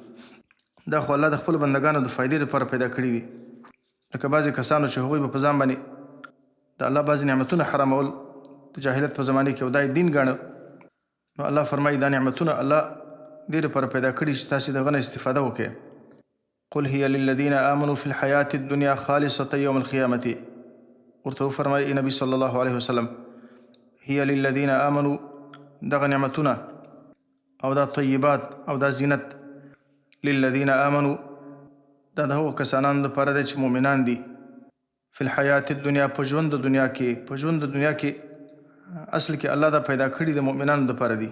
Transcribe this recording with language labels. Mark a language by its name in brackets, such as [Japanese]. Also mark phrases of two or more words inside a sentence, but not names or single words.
[Pashto] دا خو الله د خپلو بندګانو د فایدې لپاره پیدا کړي دي. لکه بعضې کسانو چې هغوی به په ځان باندې د الله بعضې نعمتونه حرامول د جاهلیت په زمانې کې او دا یې دین ګاڼه، نو الله فرمایي دا نعمتونه الله دې لپاره پیدا کړي چې تاسې د هغه نه استفاده وکړئ. [Arabic] قل هي للذین آمنوا فی الحیات الدنیا خالصة یوم القیامة. [Pashto] ورته وفرمایي نبی [Arabic] صلی الله علیه وسلم هي للذین آمنوا، [Pashto] دغه نعمتونه او دا طیبات او دا زینت [Arabic] للذین آمنوا [Pashto] دا د هغو کسانانو دپاره دی چې مؤمنان دي [Arabic] فی الحیات الدنیا، [Pashto] په ژوند د دنیا کې. په ژوند د دنیا کې اصل کې الله دا پیدا کړي د مؤمنانو دپاره دي.